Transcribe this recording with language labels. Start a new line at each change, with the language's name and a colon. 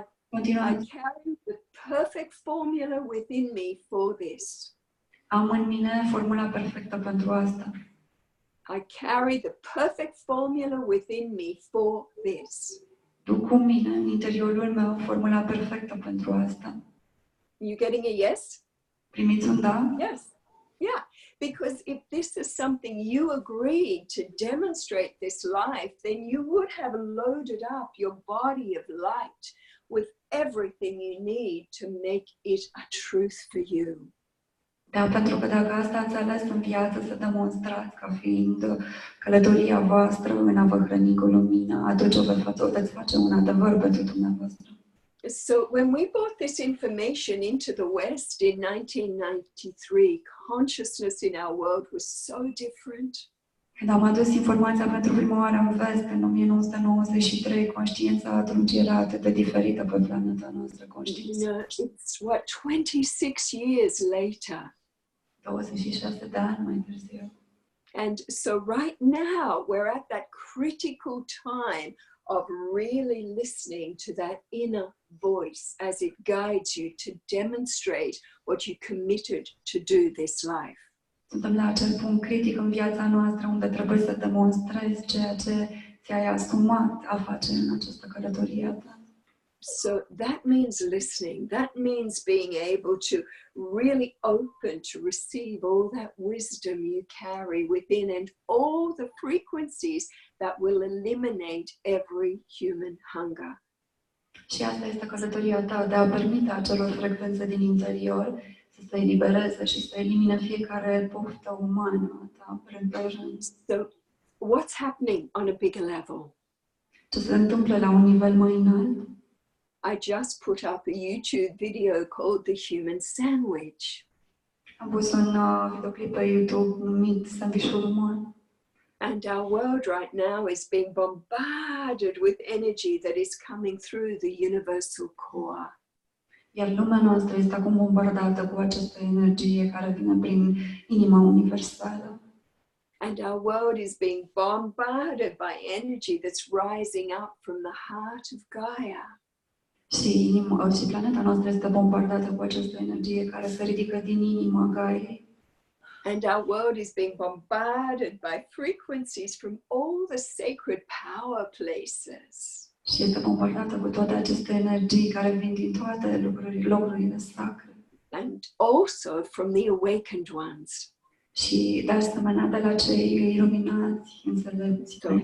English: I carry the perfect formula within me for this.
Romanian: Am în mine formula perfectă pentru asta.
English: I carry the perfect formula within me for this.
Romanian: Duc cu mine în interiorul meu formula perfectă pentru asta.
English: You getting a yes?
Romanian: Primiți un da?
English: Yes. Yeah. Because if this is something you agreed to demonstrate this life, then you would have loaded up your body of light with everything you need to make it a truth for you.
Romanian: Da, pentru că dacă asta ați ales în viață să demonstrați ca fiind călătoria voastră în a vă hrăni cu lumina, atunci o veți face un adevăr pentru dumneavoastră.
English: So when we brought this information into the West in 1993, consciousness in our world was so different.
Romanian: Când am adus informația pentru prima oară în vest, în 1993, conștiința atunci era atât de diferită pe planeta noastră, conștiința.
English: You know, it's what, 26 years later.
Romanian: 26 de ani mai târziu.
English: And so right now, we're at that critical time of really listening to that inner voice as it guides you to demonstrate what you committed to do this life.
Romanian: Suntem la acel punct critic în viața noastră unde trebuie să demonstrezi ceea ce ți-ai asumat a face în această călătorie ta.
English: So that means listening. That means being able to really open to receive all that wisdom you carry within and all the frequencies that will eliminate every human hunger.
Romanian: Și asta este călătoria ta, de a permite acelor frecvențe din interior să se elibereze și să elimine fiecare poftă umană a ta prin prezență.
English: So what's happening on a bigger level?
Romanian: Ce se întâmplă la un nivel mai înalt?
English: I just put up a YouTube video called The Human Sandwich.
Romanian: Am pus un videoclip pe YouTube numit Sandvișul Uman.
English: And our world right now is being bombarded with energy that is coming through the universal core.
Romanian: Iar lumea noastră este acum bombardată cu această energie care vine prin inima universală.
English: And our world is being bombarded by energy that's rising up from the heart of Gaia.
Romanian: Și planeta noastră este bombardată cu această energie care se ridică din inima Gaiei.
English: And our world is being bombarded by frequencies from all the sacred power places.
Romanian: Și este bombardată cu toate aceste energii care vin din toate locurile sacre.
English: And also from the awakened ones.
Romanian: Și de asemenea de la cei iluminați, înțelepți.